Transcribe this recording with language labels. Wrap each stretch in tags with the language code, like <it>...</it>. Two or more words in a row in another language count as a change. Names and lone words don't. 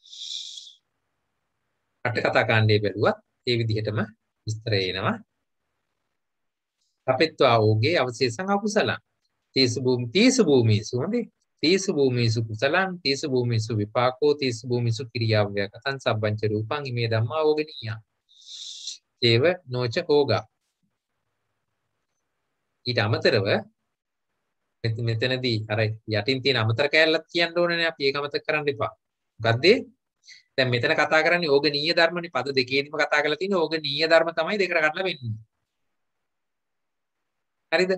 <si>අට කතා කාණ්ඩයේ බැලුවත් ඒ විදිහටම විස්තර එනවා.</si> <pi>අපෙත්වා ඕගේ අවශේෂං අකුසලං. තීසු භූමිසු හොඳේ. තීසු භූමිසු කුසලං තීසු භූමිසු විපාකෝ තීසු භූමිසු ක්‍රියාව්‍යකතං සබ්බංච රූපං ඉමේ ධම්මා ඕගනීය. ඒව නොච ඕගා.</pi> <si>ඊට අමතරව මෙතනදී අර යටින් තියෙන අමතර කැලලක් කියන්න ඕනනේ අපි ඒක අමතක කරන්න එපා. මොකද්ද? දැන් මෙතන කතා කරන්නේ ඕගනීය ධර්මනේ පද දෙකේදීම කතා කරලා තියෙන්නේ ඕගනීය ධර්ම තමයි දෙකට කඩලා වෙන්නේ. හරිද?</si>